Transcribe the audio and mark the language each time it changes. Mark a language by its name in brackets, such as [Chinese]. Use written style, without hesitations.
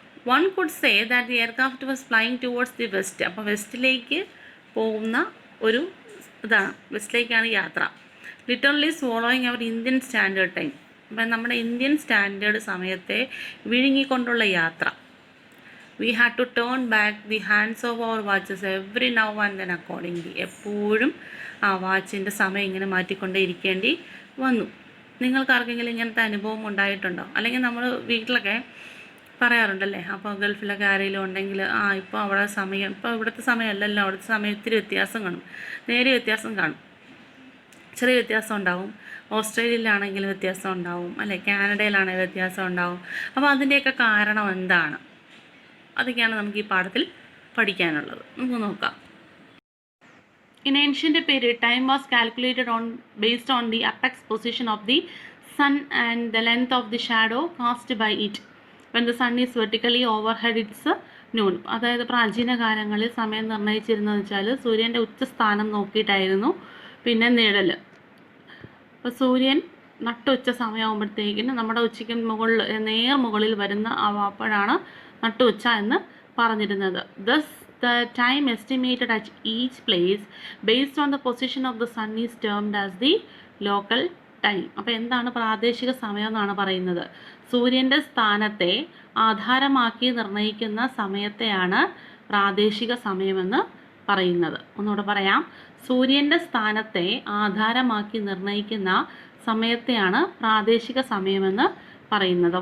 [English] One could say that the aircraft was flying towards the west. [Malayalam] അപ്പോൾ വെസ്റ്റിലേക്ക് പോകുന്ന ഒരു ഇതാണ്, വെസ്റ്റിലേക്കാണ് യാത്ര. [English] Literally swallowing our Indian Standard Time. [Malayalam] അപ്പം നമ്മുടെ ഇന്ത്യൻ സ്റ്റാൻഡേർഡ് സമയത്തെ വിഴുങ്ങിക്കൊണ്ടുള്ള യാത്ര. [English] We had to turn back the hands of our watches every now and then accordingly. [Malayalam] എപ്പോഴും ആ വാച്ചിൻ്റെ സമയം ഇങ്ങനെ മാറ്റിക്കൊണ്ടേ ഇരിക്കേണ്ടി വന്നു. നിങ്ങൾക്ക് ആർക്കെങ്കിലും ഇങ്ങനത്തെ അനുഭവം ഉണ്ടായിട്ടുണ്ടോ? അല്ലെങ്കിൽ നമ്മൾ വീട്ടിലൊക്കെ പറയാറുണ്ടല്ലേ, അപ്പോൾ ഗൾഫിലൊക്കെ ആരെങ്കിലും ഉണ്ടെങ്കിൽ ഇപ്പോൾ അവിടെ സമയം, ഇപ്പോൾ ഇവിടുത്തെ സമയമല്ലല്ലോ, അവിടുത്തെ സമയം ഇത്തിരി വ്യത്യാസം കാണും, നേരിയ വ്യത്യാസം കാണും, ചെറിയ വ്യത്യാസം ഉണ്ടാവും. ഓസ്ട്രേലിയയിലാണെങ്കിലും വ്യത്യാസം ഉണ്ടാവും, അല്ലെ കാനഡയിലാണെങ്കിൽ വ്യത്യാസം ഉണ്ടാവും. അപ്പോൾ അതിൻ്റെയൊക്കെ കാരണം എന്താണ്? അതൊക്കെയാണ് നമുക്ക് ഈ പാഠത്തിൽ പഠിക്കാനുള്ളത്. നമുക്ക് നോക്കാം. [English] In ancient period, time was calculated based on the apex position of the sun and the length of the shadow cast by it. When the sun is vertically overhead, it's noon. [Malayalam] അതായത് പ്രാചീന കാലങ്ങളിൽ സമയം നിർണ്ണയിച്ചിരുന്നതെന്ന് വെച്ചാൽ സൂര്യൻ്റെ ഉച്ചസ്ഥാനം നോക്കിയിട്ടായിരുന്നു. പിന്നെ നിഴൽ. അപ്പോൾ സൂര്യൻ നട്ടുച്ച സമയമാകുമ്പോഴത്തേക്കിന് നമ്മുടെ ഉച്ചയ്ക്ക് മുകളിൽ വരുന്ന അപ്പോഴാണ് നട്ടുച്ച എന്ന് പറഞ്ഞിരുന്നത്. [English] Thus the time estimated at each place based on the position of the sun is termed as the local time. [Malayalam] അപ്പോൾ എന്താണ് പ്രാദേശിക സമയം എന്നാണ് പറയുന്നത്? സൂര്യൻ്റെ സ്ഥാനത്തെ ആധാരമാക്കി നിർണ്ണയിക്കുന്ന സമയത്തെയാണ് പ്രാദേശിക സമയമെന്ന് പറയുന്നത്. ഒന്നുകൂടെ പറയാം. സൂര്യൻ്റെ സ്ഥാനത്തെ ആധാരമാക്കി നിർണ്ണയിക്കുന്ന സമയത്തെയാണ് പ്രാദേശിക സമയമെന്ന് പറയുന്നത്.